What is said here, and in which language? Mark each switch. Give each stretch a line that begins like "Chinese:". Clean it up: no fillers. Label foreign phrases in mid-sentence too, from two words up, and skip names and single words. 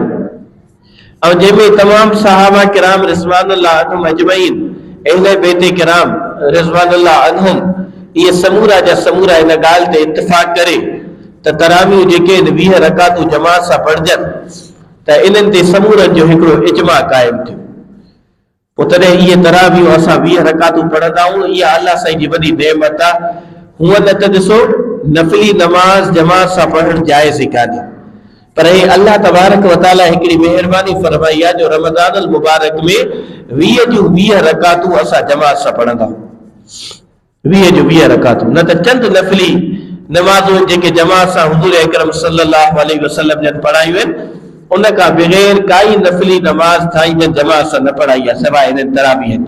Sindhi: और जंहिंमें तमाम सहाबा किराम
Arabic: رضوان الله عليهم أجمعين
Sindhi: अहले बैत किराम
Arabic: رضوان الله عليهم
Sindhi: ये समूरा जा समूरा इन ॻाल्हि ते इत्तिफ़ाक़ करे त तरावीह जेके 20 रकातूं जमात सां पढ़जनि त इन्हनि ते समूरनि जो हिकिड़ो इजमा क़ाइमु थियो। पोइ तॾहिं इहे तरावियूं असां 20 रकातूं पढ़ंदा आहियूं, इहा अलाह साईं जी वॾी नेमत आहे। हूअं न त ॾिसो नफ़िली नमाज़ जमात सां पढ़णु जाइज़ ई कान्हे, पर हे
Arabic: الله تبارك وتعالى
Sindhi: हिकिड़ी महिरबानी फरमाई आहे जो
Arabic: رمضان المبارك
Sindhi: में 20 जूं 20 रकातूं असां जमात सां पढ़ंदा आहियूं, 20 जूं 20 रकातूं। न त चंद नफ़िली नमाज़ूं जेके जमात सां हुज़ूर अकरम
Arabic: صلى الله عليه وسلم
Sindhi: जन पढ़ायूं आहिनि, उन खां बग़ैर काई नफ़िली नमाज़ साईं जन जमात सां न पढ़ाई आहे सवाइ इन्हनि तरावीह जी।